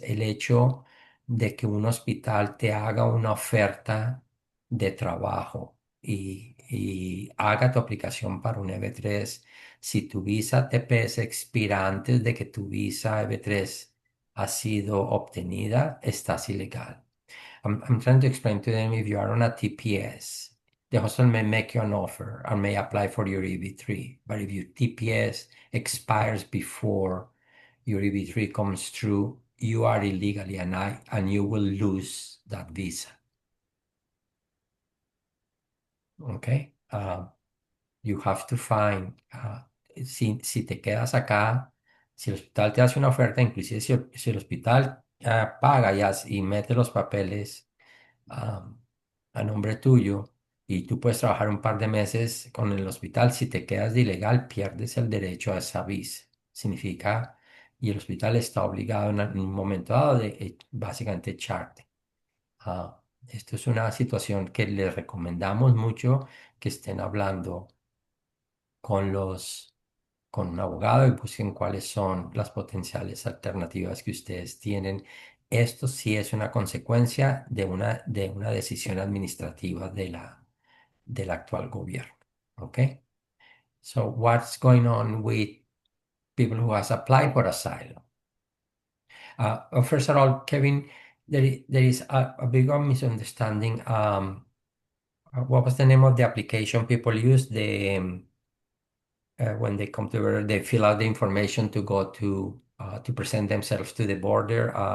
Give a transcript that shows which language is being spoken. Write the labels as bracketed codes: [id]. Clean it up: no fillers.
[es] El hecho de que un hospital te haga una oferta de trabajo y haga tu aplicación para un EB3, si tu visa TPS expira antes de que tu visa EB3 ha sido obtenida, estás ilegal. [en] I'm trying to explain to them, if you are on a TPS, the hospital may make you an offer and may apply for your EB3. But if your TPS expires before your EB3 comes through, you are illegally and you will lose that visa. Okay? You have to find, [es] si te quedas acá, si el hospital te hace una oferta, inclusive si el hospital paga y mete los papeles a, a nombre tuyo, y tú puedes trabajar un par de meses con el hospital, si te quedas de ilegal, pierdes el derecho a esa visa. Significa, y el hospital está obligado en un momento dado de básicamente echarte. Esto es una situación que les recomendamos mucho que estén hablando con con un abogado, y busquen cuáles son las potenciales alternativas que ustedes tienen. Esto sí es una consecuencia de una decisión administrativa del actual gobierno. ¿Ok? [en] So, what's going on with people who has applied for asylum? First of all, Kevin, there is a bigger misunderstanding. What was the name of the application people use? When they come to they fill out the information to go to present themselves to the border.